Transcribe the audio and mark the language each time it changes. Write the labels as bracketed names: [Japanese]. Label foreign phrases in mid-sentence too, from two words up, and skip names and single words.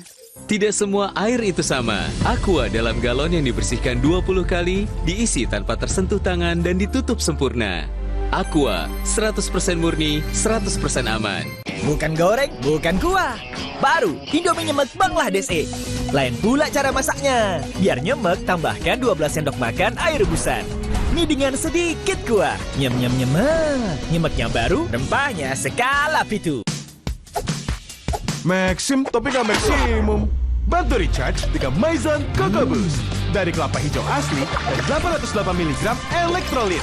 [Indonesian] Tidak semua air itu sama. Aqua dalam galon yang dibersihkan 20 kali, diisi tanpa tersentuh tangan dan ditutup sempurna. Aqua, 100% murni, 100% aman. Bukan goreng, bukan kuah. Baru, Indomie nyemek Bangladesh. Lain pula cara masaknya. Biar nyemek, tambahkan 12 sendok makan air rebusan. Mie dengan sedikit kuah. Nyem-nyem nyemek. Nyemeknya baru, rempahnya skala pitu. Maxim tapi nggak maksimum. Bantu recharge dengan Maison Coco Boost. Dari kelapa hijau asli dan 808 mg elektrolit.